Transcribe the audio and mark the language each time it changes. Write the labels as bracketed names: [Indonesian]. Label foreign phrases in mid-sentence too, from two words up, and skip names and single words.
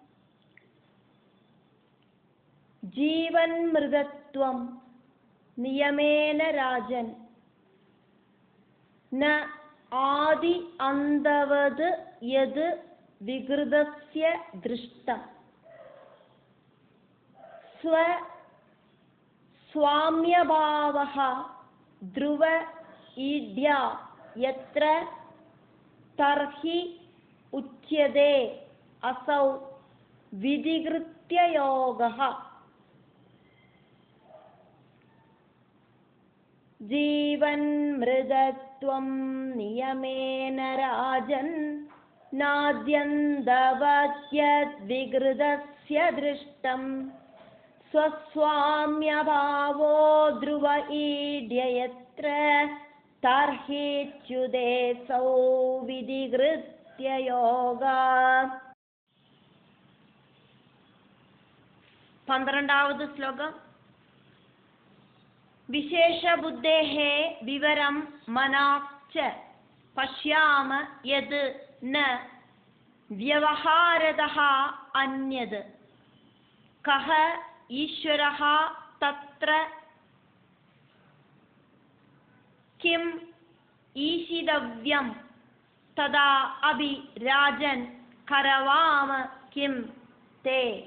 [Sanskrit] ജീവന്മൃതത്വം നിയമേന രാജൻ ന ആദി അന്തവത് യത് വികൃതസ്യ ദൃഷ്ടം സ്വ स्वाम्यभावः ध्रुव ईड्या यत्र तर्हि उच्यते असौ विधिकृत्य योगः। जीवन्मृगत्वं नियमेन राजन् नाद्यन्तवद्यद्विकृतस्य दृष्टम् स्वस्वाम्यभावो ध्रुव ईड्य यत्र तर्हिच्युतेऽसौ विधिकृत्य योगा। [Malayalam] 12ാவது ശ്ലോകം. [Sanskrit] വിശേഷബുദ്ധേഃ വിവരം മനാശ്ച പശ്യാമ യത് ന വ്യവഹാരതഃ അന്യത് കഃ ഈശ്വരഃ തത്ര കിം ഈശിതവ്യം തദാ അഭി രാജൻ കരവാമ കിം തേ.